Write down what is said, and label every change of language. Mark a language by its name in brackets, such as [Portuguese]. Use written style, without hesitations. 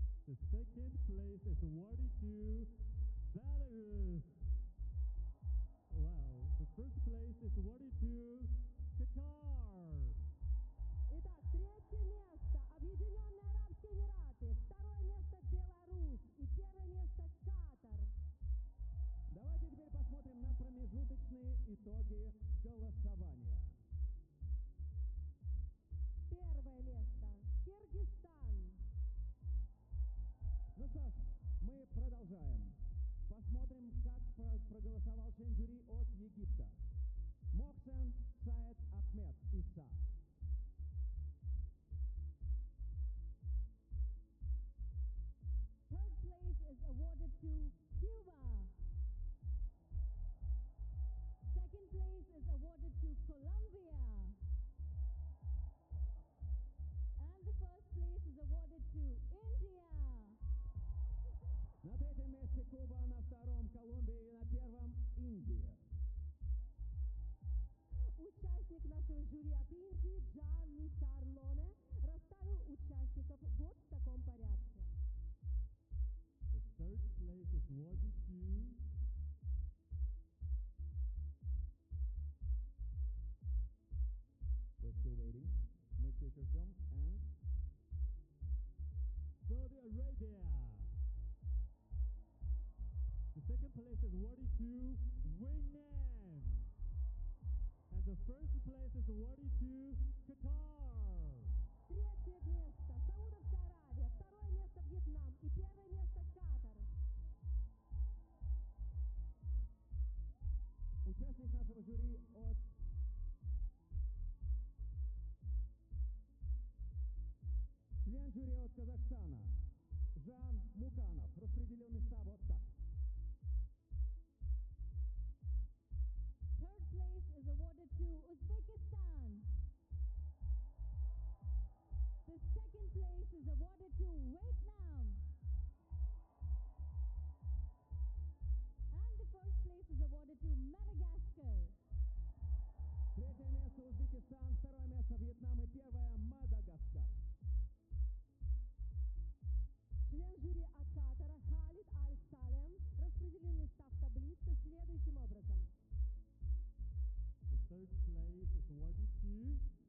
[English] The second place is 42 Belarus. Well, the first place is 42 Qatar. [Russian] Итак, третье место Объединенные Арабские Эмираты, второе место Беларусь и первое место Катар. Давайте теперь посмотрим на промежуточные итоги голосования. Первое место Киргизстан. Ну что ж, мы продолжаем. Посмотрим, как проголосовал член жюри от Египта. Мохсен Саид Ахмед Иса. [English] Third place is awarded to Cuba. Second place is awarded to Colombia. And the first place is awarded to India. [Russian] На третьем месте Куба, на втором Колумбия и на первом Индия. Участник нашего жюри от Индии Джанни Сарлоне расставил участников вот в таком порядке. [English] The third place is awarded to... We're still waiting. [Russian] Мы все еще ждем. [English] And... Saudi Arabia. The second place is awarded to Vietnam. And the first place is awarded to Qatar. [Russian] Третье место Саудовская Аравия, второе место Вьетнам и первое место Катар. Участник нашего жюри от член жюри от Казахстана Жан Муканов распределил места вот так. [English] Third place is awarded to Uzbekistan. The second place is awarded to Vietnam. And the first place is awarded to Madagascar. [Russian] Третье место Узбекистан, второе место Вьетнам и первое Мадагаскар. Член жюри от Катара Халид Аль-Салем распределил места в таблице следующим образом. [English] Third place is awarded to Belarus.